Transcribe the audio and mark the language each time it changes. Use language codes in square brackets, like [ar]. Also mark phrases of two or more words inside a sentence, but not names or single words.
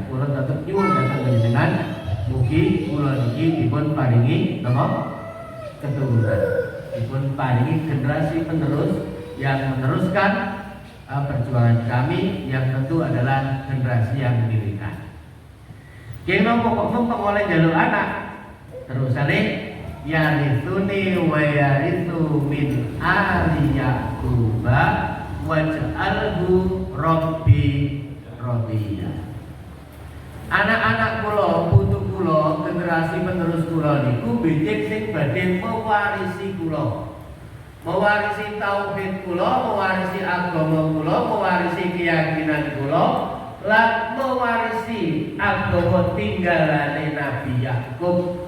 [jv] Kula tetap nyuwun dhateng panjenengan mugi kula niki dipun paringi napa keturunan, dipun paringi generasi penerus [id] yang meneruskan perjuangan kami, yang tentu adalah generasi yang militan. [jv] Kena pokok oleh jalur anak terusane [ar] يرثني ويرث من آل يعقوب واجعله رب رضيا. [jv] Anak-anak kula, putu kula, generasi penerus kula niku becik sing badhe mewarisi kula. Mewarisi tauhid kula, mewarisi agama kula, mewarisi keyakinan kula, lan mewarisi agama tinggalane Nabi Yakub.